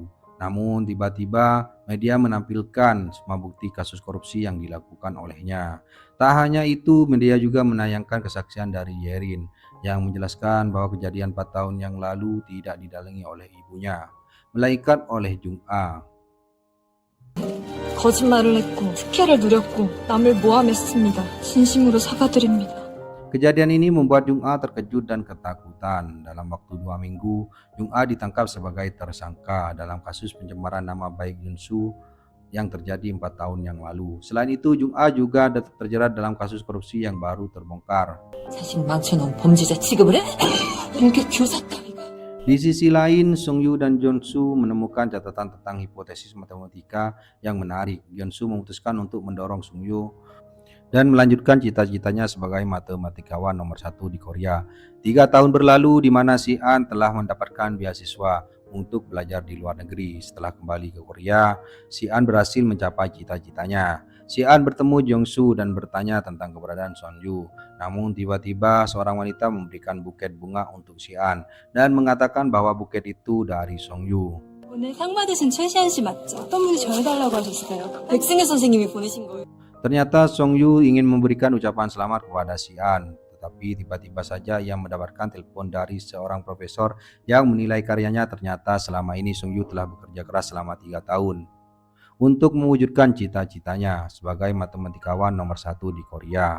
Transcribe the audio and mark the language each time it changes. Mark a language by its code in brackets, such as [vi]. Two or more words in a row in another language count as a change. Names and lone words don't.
[id] Namun tiba-tiba media menampilkan semua bukti kasus korupsi yang dilakukan olehnya. Tak hanya itu, media juga menayangkan kesaksian dari Yerin yang menjelaskan bahwa kejadian 4 tahun yang lalu tidak didalangi oleh ibunya, melainkan oleh Jung Ah. [ko] 거짓말을 했고 특혜를 누렸고 남을 모함했습니다. 진심으로 사과드립니다. [id] Kejadian ini membuat Jung Ah terkejut dan ketakutan. Dalam waktu 2 minggu, Jung Ah ditangkap sebagai tersangka dalam kasus pencemaran nama baik Jeonsu yang terjadi 4 tahun yang lalu. Selain itu, Jung Ah juga terjerat dalam kasus korupsi yang baru terbongkar. [ko] 자식 망쳐놓은 범죄자 취급을 해? 이게 교사 따위가. [id] Di sisi lain, Song Yu dan Jeonsu menemukan catatan tentang hipotesis matematika yang menarik. Jeonsu memutuskan untuk mendorong Song Yu dan melanjutkan cita-citanya sebagai matematikawan nomor 1 di Korea. 3 tahun berlalu di mana Xian telah mendapatkan beasiswa untuk belajar di luar negeri. Setelah kembali ke Korea, Xian berhasil mencapai cita-citanya. Xian bertemu Jeongsu dan bertanya tentang keberadaan Song Yu. Namun tiba-tiba seorang wanita memberikan buket bunga untuk Xian dan mengatakan bahwa buket itu dari Song Yu. [ko] 오늘 상 받으신 최시안 씨 맞죠? 어떤 분이 전해달라고 하셨어요? 백승혜 선생님이 보내신 거예요. [id] Ternyata Song Yu ingin memberikan ucapan selamat kepada Xian, tetapi tiba-tiba saja ia mendapatkan telepon dari seorang profesor yang menilai karyanya. Ternyata selama ini Song Yu telah bekerja keras selama 3 tahun untuk mewujudkan cita-citanya sebagai matematikawan nomor 1 di Korea.